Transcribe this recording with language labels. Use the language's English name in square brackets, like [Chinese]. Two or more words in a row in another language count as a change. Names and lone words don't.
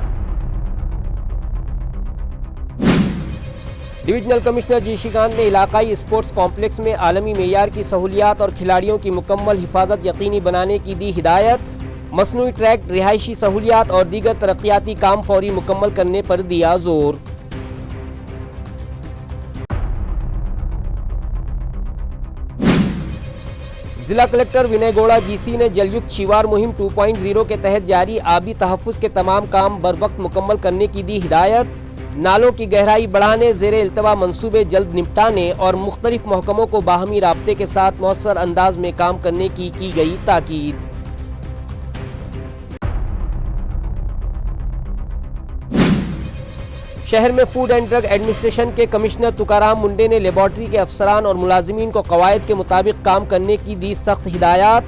[English] divisional commissioner [Urdu] جی شکانت نے علاقائی [English] sports complex [Urdu] میں عالمی معیار کی سہولیات اور کھلاڑیوں کی مکمل حفاظت یقینی بنانے کی دی ہدایت۔ مصنوعی ٹریک، رہائشی سہولیات اور دیگر ترقیاتی کام فوری مکمل کرنے پر دیا زور۔ ضلع کلکٹر ونے گوڑا GC نے جل یکت شیوار مہم 2.0 کے تحت جاری آبی تحفظ کے تمام کام بروقت مکمل کرنے کی دی ہدایت۔ نالوں کی گہرائی بڑھانے، زیر التوا منصوبے جلد نپٹانے اور مختلف محکموں کو باہمی رابطے کے ساتھ مؤثر انداز میں کام کرنے کی گئی تاکید۔ شہر میں فوڈ اینڈ ڈرگ ایڈمنسٹریشن کے کمشنر تکارام منڈے نے لیبارٹری کے افسران اور ملازمین کو قواعد کے مطابق کام کرنے کی دی سخت ہدایات۔